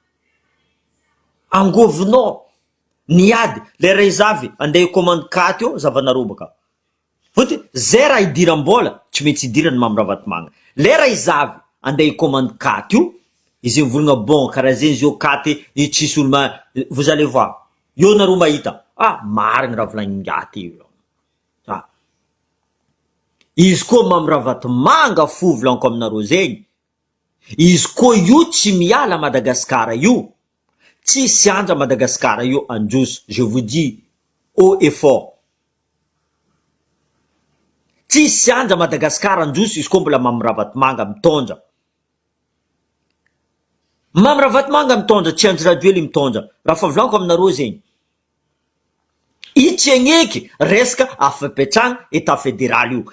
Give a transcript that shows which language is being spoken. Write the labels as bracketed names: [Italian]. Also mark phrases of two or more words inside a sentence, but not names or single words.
[Malagasy] Angovinao niady lera izy avy andeha commande 4 eo zavanareo baka. Fotony zay raha idiram-bola tsy maintsy idirany Mambravatomanga. Lera izy avy andeha commande 4 io, izy mivolagna bon karaha zay izy io 4 io tsisy olo [French] vous allez voir, [Malagasy] io nareo mahita marigny raha volagningaty io. Izy koa Mambravatomanga fo volaniko aminareo zegny, izy koa io tsy miala Madagasikara io, tsy sianja Madagasikara io androso, [French] je vous dis haut et fort, [Malagasy] tsy sianja Madagasikara androso izy koa mbola Mambravatomanga mitondra. Mambravatomanga mitondra, tsy andry radio le mitondra. Raha fa volaniko aminareo zegny, itsy agneky resaka afapetragna [French] état fédéral [Malagasy] io.